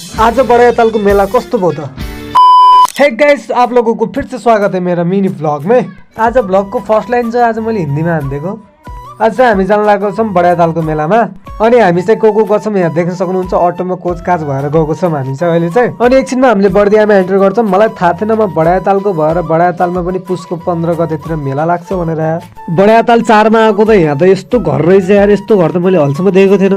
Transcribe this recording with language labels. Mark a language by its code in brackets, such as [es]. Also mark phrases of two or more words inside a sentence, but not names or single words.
[ne] आज बड़ा ताल को मेला कस्तो भयो त। [hi] हे गाइस, आप लोगों को फिर से स्वागत है मेरा [en] mini vlog [hi] में। [ne] आज ब्लॉग को [en] first line [ne] चाहिँ आज मैले हिन्दीमा हानिदिएको। आज चाहिँ हामी जान लागेको छौं बडा तालको मेलामा। अनि हामी चाहिँ को गर्छौं यहाँ देख्न सक्नुहुन्छ, अटोमा कोचकाच भएर गएको छौं हामी चाहिँ अहिले चाहिँ। अनि एकछिनमा हामीले बर्दियामा एन्टर गर्छौं। मलाई थाहा थिएन म बडा तालको भएर बडा तालमा पनि पुसको 15 गतेतिर मेला लाग्छ भनेर। बडा ताल 4 मा आएको त यहाँ त यस्तो घर रहेछ यार, यस्तो घर त मैले हलसम्म देखेको थिएन।